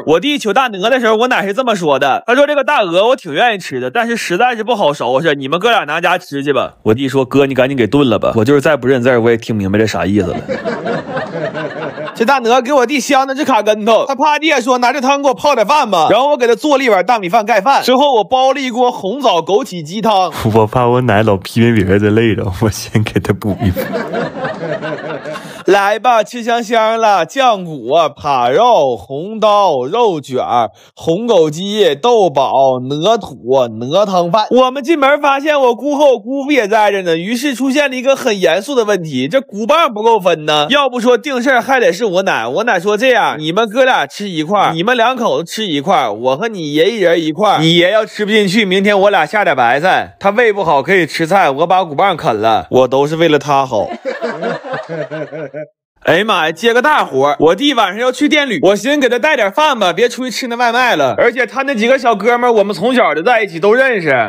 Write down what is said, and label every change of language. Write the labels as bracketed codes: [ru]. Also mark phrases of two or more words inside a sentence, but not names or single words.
[zh] 我弟求大鵝的時候，我奶是這麼說的，他說這個大鵝我挺願意吃的，但是實在是不好收拾，你們哥倆拿家吃去吧。我弟說哥你趕緊給燉了吧，我就是再不認字我也聽明白这啥意思了。这大鹅給我弟香的直卡跟頭，他怕弟說拿這湯給我泡點飯吧，然後我給他做了一碗大米飯蓋飯，之後我煲了一鍋紅棗枸杞雞湯。我怕我奶老批評別人的累了，我先給他補一補。來吧，吃香香了，醬骨、扒肉、紅刀、肉卷、紅枸杞、豆寶、鵝土、鵝湯飯。我們進門發現我姑和我姑父也在這呢，於是出現了一個很嚴肅的問題，這骨棒不夠分呢。要不說定事還得是我奶，我奶說這樣，你們哥倆吃一塊，你們2口子吃一塊，我和你爺一人一塊。你爺要吃不進去，明天我倆下點白菜，他胃不好可以吃菜，我把骨棒啃了，我都是為了他好。哎呀媽呀，接個大活！我弟晚上要去店裡，我寻思給他帶點飯吧，別出去吃那外賣了。而且他那幾個小哥們，我們從小就在一起，都認識。